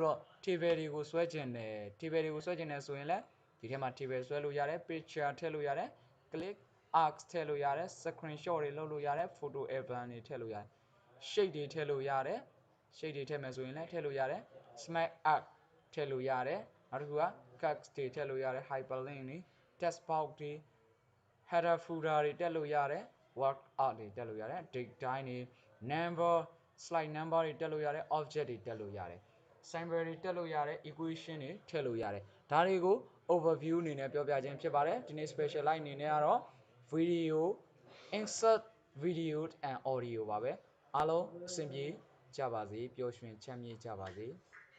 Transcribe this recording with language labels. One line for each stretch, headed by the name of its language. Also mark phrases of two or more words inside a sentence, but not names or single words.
Burmese: တော့ table တွေကိုဆွဲကျင်တယ် table တွေကိုဆွဲကျင်တယ်ဆိုရင်လည်းဒီထဲမှာ table ဆွဲလို့ရတယ် picture ထည့်လို့ရတယ်
English: click arcs
Burmese: ထည့်လို့ရတယ် screenshot တွေ လုပ်လို့ရတယ်
English: photo album
Burmese: တွေထည့်လို့ရတယ် shade တွေထည့်လို့ရတယ် shade တွေထည့်မယ်ဆိုရင်လည်းထည့်လို့ရတယ်
English: smart art
Burmese: ထည့် လို့ရတယ်နောက်တစ်ခုက cuts တွေထည့်လို့ရတယ် hyperlink တွေ
English: text box
Burmese: တွေ
English: header footer
Burmese: တွေတက်လို့ရတယ်
English: work art
Burmese: တွေတက်လို့ရတယ်
English: date time
Burmese: တွေ
English: number slide number
Burmese: တွေတက်လို့ရတယ် object တွေတက်လို့ရတယ် symbol တွေတက်လို့ရတယ် equation တွေထည့်လို့ရတယ်ဒါတွေကို overview အနေနဲ့ပြောပြခြင်းဖြစ်ပါတယ်ဒီနေ့ specialize အနေနဲ့ကတော့
English: video insert video and audio
Burmese: ပါပဲအားလုံးအဆင်ပြေကြပါစေပျော်ရွှင်ချမ်းမြေ့ကြပါစေ